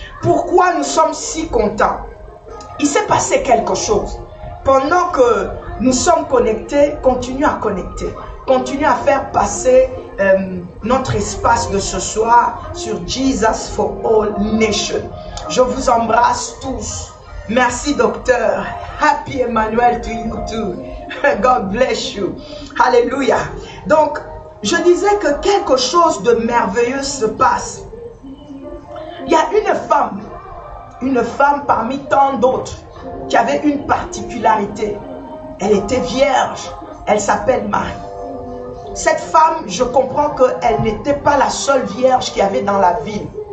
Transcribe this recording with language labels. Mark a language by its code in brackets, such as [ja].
[fr] Pourquoi nous sommes si contents? Il s'est passé quelque chose. Pendant que nous sommes connectés, continue à connecter. Continue à faire passer notre espace de ce soir sur Jesus for All Nations. Je vous embrasse tous. Merci docteur. [en] Happy Emmanuel to you too. God bless you. Alléluia. [fr] Donc, je disais que quelque chose de merveilleux se passe. Il y a une femme parmi tant d'autres qui avait une particularité. Elle était vierge. Elle s'appelle Marie. Cette femme, je comprends qu'elle n'était pas la seule vierge qu'il y avait dans la ville.